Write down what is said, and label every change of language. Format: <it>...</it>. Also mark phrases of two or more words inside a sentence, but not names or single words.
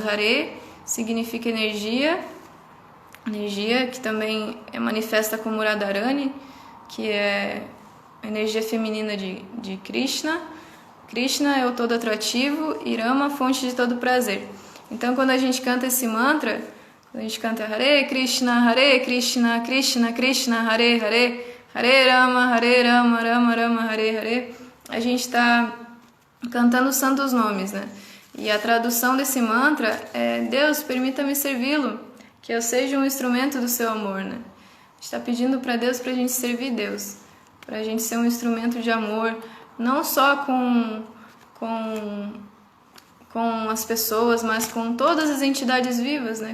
<pt>Hare significa energia, que também é manifesta como Radharani, que é a energia feminina de Krishna. Krishna é o todo atrativo e Rama, fonte de todo prazer. Então, quando a gente canta esse mantra, quando a gente canta Hare Krishna, Krishna Krishna, Hare Hare, Hare Rama, Rama Rama, Hare Hare, a gente está cantando os santos nomes, né? E a tradução desse mantra é: Deus, permita-me servi-lo, que eu seja um instrumento do seu amor, né? A gente está pedindo para Deus para a gente servir Deus, para a gente ser um instrumento de amor, não só com as pessoas, mas com todas as entidades vivas, né?</pt>